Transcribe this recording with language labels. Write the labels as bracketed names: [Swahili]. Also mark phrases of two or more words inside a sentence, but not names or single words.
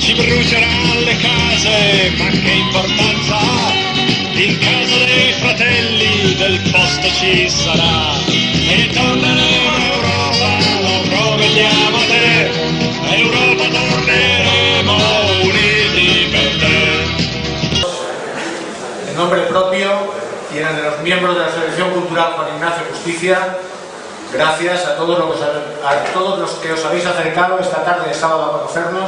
[Italian] Ci bruceranno le case, ma che importanza ha? In casa dei fratelli del posto ci sarà. E torneremo a Europa, lo promettiamo a te, Europa torneremo uniti per te. [Spanish] En nombre propio y en el de los miembros de la Asociación Cultural Juan Ignacio Justicia, gracias a todos los que os habéis acercado esta tarde de sábado a conocernos.